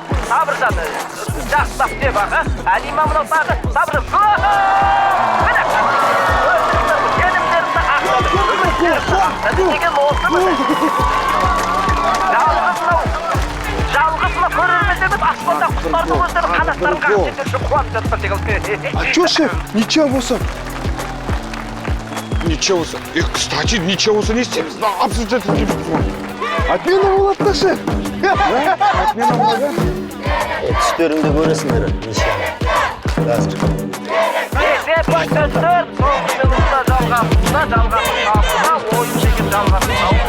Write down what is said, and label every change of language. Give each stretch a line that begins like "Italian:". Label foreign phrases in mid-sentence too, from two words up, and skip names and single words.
Kazakh: Сабыржан жақсылап деп аға. Әлима мынау тағы Сабыржан. Міне келімдерімді ақтады. Үміттерімді ақтады. Деген осы міне. Жалғыз мына көрермендеріміз аспанда құстардың өздері қанаттарын қағып жетекші қуанып жатыр секілді.
Russian: А чё, шеф? Ничего болса.
Kazakh: Ничего болса.
Russian: Кстати, ничего
Kazakh: болса не істейміз. Абсолютно Отмена болады да, шеф. Отмена болады. Түстеріңді көресіңдер, иншалла. Қазір. Есеп 3-4, соңғы минутта жалғасында, ойын деген жалғасында.